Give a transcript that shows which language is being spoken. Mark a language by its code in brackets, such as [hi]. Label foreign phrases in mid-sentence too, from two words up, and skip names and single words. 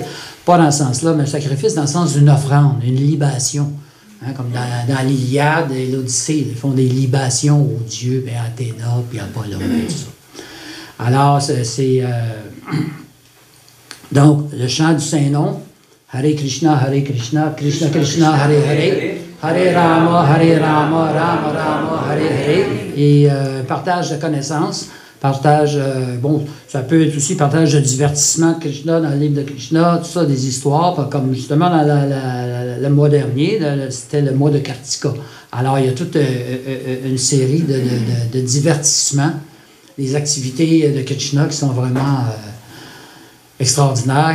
[fr] Pas dans ce sens-là, mais un sacrifice dans le sens d'une offrande, une libation. Hein, comme dans l'Iliade et l'Odyssée, ils font des libations aux dieux, Athéna, puis Apollon, et tout ça. Alors, donc, le chant du Saint-Nom, [sa] Hare Krishna, Krishna Krishna, Hare Hare, Hare Rama, Rama Rama, Hare Hare, [fr] et partage de connaissances, partage, ça peut être aussi partage de divertissement de Krishna dans le livre de Krishna, tout ça, des histoires, comme justement dans le mois dernier, c'était le mois de Kartika. Alors, il y a toute une série de divertissements, des activités de Krishna qui sont vraiment extraordinaires.